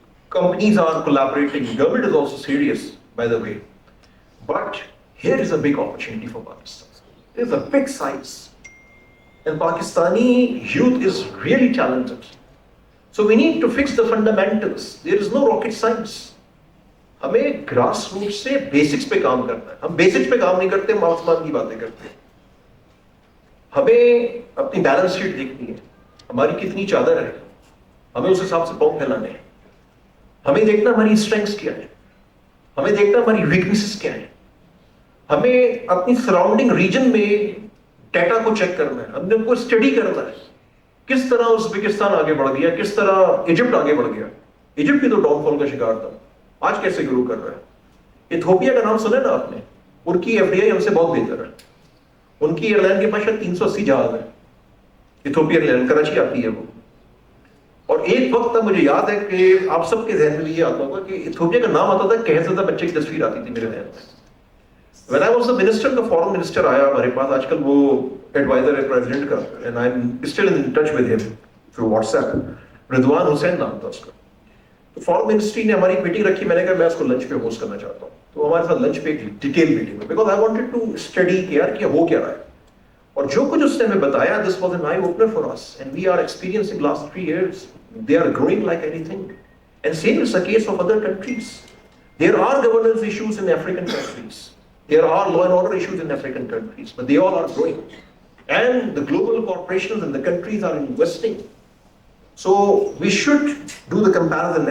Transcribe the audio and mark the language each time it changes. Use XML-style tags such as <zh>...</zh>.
<en>Companies are collaborating. Government is also serious, by the way. But here is a big opportunity for Pakistan. There's a big size. And Pakistani youth is really talented. So we need to fix the fundamentals. There is no rocket science.</en> <hi>हमें grass root से basics पे काम करना है. हम basics पे काम नहीं करते, हम आसमान की बातें करते हैं. हमें अपनी बैलेंस शीट देखनी है, हमारी कितनी चादर है, हमें उस हिसाब से पाँव फैलाने हैं. हमें देखना हमारी स्ट्रेंथ्स क्या है, हमें देखना हमारी वीकनेसेस क्या है. हमें अपनी सराउंडिंग रीजन में डेटा को चेक करना है, हमने उनको स्टडी करना है. किस तरह उज़्बेकिस्तान आगे बढ़ गया, किस तरह इजिप्ट आगे बढ़ गया. इजिप्ट भी तो डाउनफॉल का शिकार था, आज कैसे ग्रो कर रहा है. इथियोपिया का नाम सुना ना आपने, उनकी एफडीआई हमसे बहुत बेहतर है. उनकी एयरलाइन के पास शायद 380 जहाज है. इथियोपिया एयरलाइन कराची आती है वो. और एक वक्त तक मुझे याद है कि आप सबके जहन में ये आता होगा कि इथियोपिया का नाम आता था, कह सकता बच्चे की तस्वीर आती थी मेरे जहन में.</hi> <en>When I was the minister, the foreign minister</en> <hi>आया हमारे पास, आजकल वो एडवाइजर है प्रेसिडेंट का,</hi> <en>and I'm still in touch with him through WhatsApp.</en> <hi>Rizwan Hussain नाम था उसका. तो फॉरेन मिनिस्ट्री ने हमारी मीटिंग रखी, मैंने कहा मैं उसको लंच पे होस्ट करना चाहता हूँ. तो हमारे साथ लंच पे एक डिटेल मीटिंग हुई,</hi> <en>because I wanted to study</en> <hi>कि यार क्या हो क्या रहा है. और जो कुछ उसने हमें बताया,</hi> <en>This was an eye opener for us, and we are experiencing last 3 years. They are growing like anything, and same is the case of other countries. There are governance issues in African countries. There are law and order issues in African countries, but they all are growing. And the global corporations and the countries are investing. So we should do the comparison.</en>